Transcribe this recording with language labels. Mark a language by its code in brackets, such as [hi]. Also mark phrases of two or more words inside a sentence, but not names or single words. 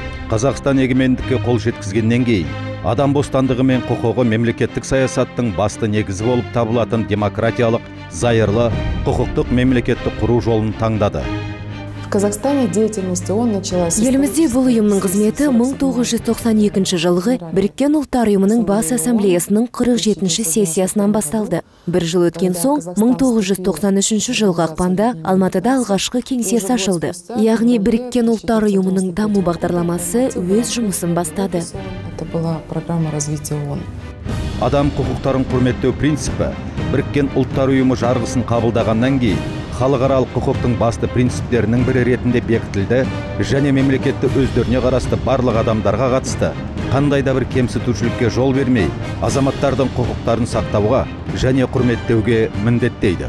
[kk] Қазақстан егемендікке қол жеткізгеннен кейін, адам бостандығы мен құқығы мемлекеттік саясаттың басты негізі болып табылатын демократиялық, зайырлы, құқықтық мемлекетті құру жолын таңдады. [ru] В Казахстане деятельность ООН началась... [kk] Елімізде бұл ұйымның қызметі 1992 жылғы Біріккен ұлттар ұйымының бас ассамблеясының 47-ші сессиясынан басталды. Бір жыл өткен соң 1993 жылғы ақпанда Алматыда алғашқы кеңсесі ашылды. Яғни Біріккен ұлттар ұйымының даму бағдарламасы өз жұмысын бастады. [ru] Это была программа развития ООН. [kk] Адам құқықтарын құрметтеу принципі Біріккен ұлттар ұйымы жарғысын қабылдағаннан кейін халықаралық құқықтың басты принциптерінің бірі ретінде бекітілді және мемлекетті өздеріне қарасты барлық адамдарға қатысты қандай да бір кемсітушілікке жол бермей, азаматтардың құқықтарын сақтауға және құрметтеуге міндеттейді.